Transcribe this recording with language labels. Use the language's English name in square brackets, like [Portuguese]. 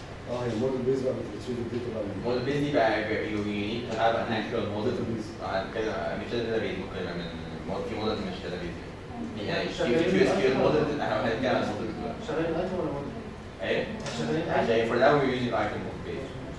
[Arabic] هي الموديل بيز بقى بتريتريف الداتا بقى. الموديل بيز دي بقى [English] you need to have an actual model. [Arabic] كده مش داتا بيز، ممكن يبقى من في موديل مش داتا بيز. يعني في SQL موديل احنا هنتكلم عن الموديل دلوقتي. شغالين ايتم ولا موديل؟ ايه؟ شغالين عشان [English] for now we're using item base.